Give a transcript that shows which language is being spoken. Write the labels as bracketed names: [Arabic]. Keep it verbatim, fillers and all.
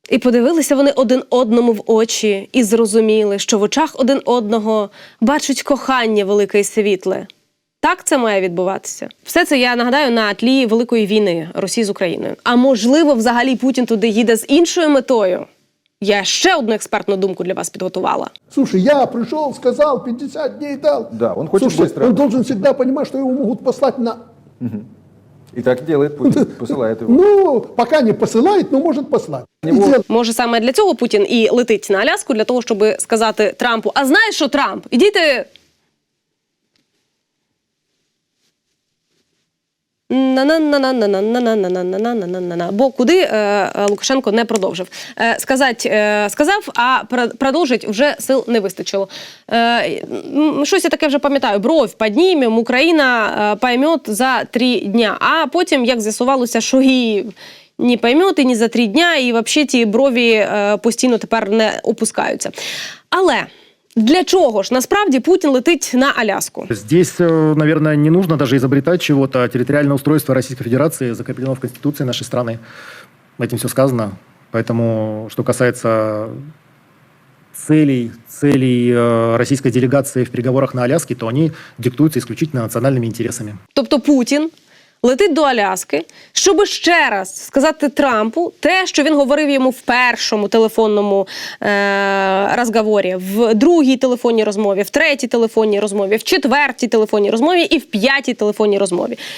[Ukrainian] І подивилися вони один одному в очі і зрозуміли, що в очах один одного бачать кохання велике і світле. Так це має відбуватися. Все це, я нагадаю, на тлі великої війни Росії з Україною. А можливо, взагалі Путін туди їде з іншою метою? Я ще одну експертну думку для вас підготувала. [Russian] Слушай, я пришел, сказал, пятьдесят дней дал. Да, он хочет Слушай, быстро. Он должен всегда понимать, что его могут послать на... Угу. И так делает Путин, посылает его. Ну, пока не посылает, но может послать. Дел... [Ukrainian] Може, саме для цього Путін і летить на Аляску, для того, щоб сказати Трампу, а знаєш що, Трамп, іди ти... На-на-на-на-на-на-на-на-на-на-на-на-на-на-на-на. Бо куди е, Лукашенко не продовжив. Е, сказать, е, сказав, а про- продовжить вже сил не вистачило. Е, щось я таке вже пам'ятаю. Бровь піднімем, Україна е, поймет за три дня. А потім, як з'ясувалося, що і не поймет, і не за три дня, і взагалі ті брові е, постійно тепер не опускаються. Але... Для чого ж насправді Путін летить на Аляску? [Russian] Здесь, наверное, не нужно даже изобретать чего-то. А территориальное устройство Российской Федерации закреплено в Конституции нашей страны. Этим все сказано. Поэтому, что касается целей, целей российской делегации в переговорах на Аляске, то они диктуются исключительно национальными интересами. [Ukrainian] Тобто Путін летить до Аляски, щоб ще раз сказати Трампу те, що він говорив йому в першому телефонному е- розговорі, в другій телефонній розмові, в третій телефонній розмові, в четвертій телефонній розмові і в п'ятій телефонній розмові.